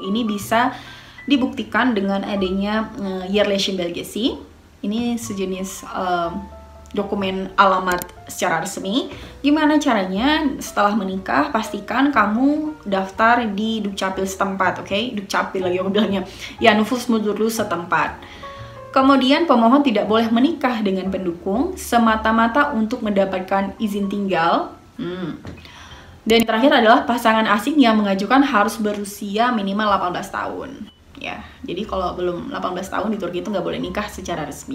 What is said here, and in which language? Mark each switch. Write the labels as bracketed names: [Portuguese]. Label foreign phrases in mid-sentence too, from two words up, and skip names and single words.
[Indonesian] Ini bisa dibuktikan dengan adanya [Turkish] Yerleşim-belgesi. [Indonesian] Ini sejenis dokumen alamat secara resmi. Gimana caranya? Setelah menikah, pastikan kamu daftar di Dukcapil setempat, oke? Dukcapil lagi aku bilangnya. Ya, [Turkish] nüfus müdürlüğü setempat. [Indonesian] Kemudian pemohon tidak boleh menikah dengan pendukung semata-mata untuk mendapatkan izin tinggal. Dan terakhir adalah pasangan asing yang mengajukan harus berusia minimal 18 tahun. Ya, jadi kalau belum 18 tahun di Turki itu nggak boleh nikah secara resmi.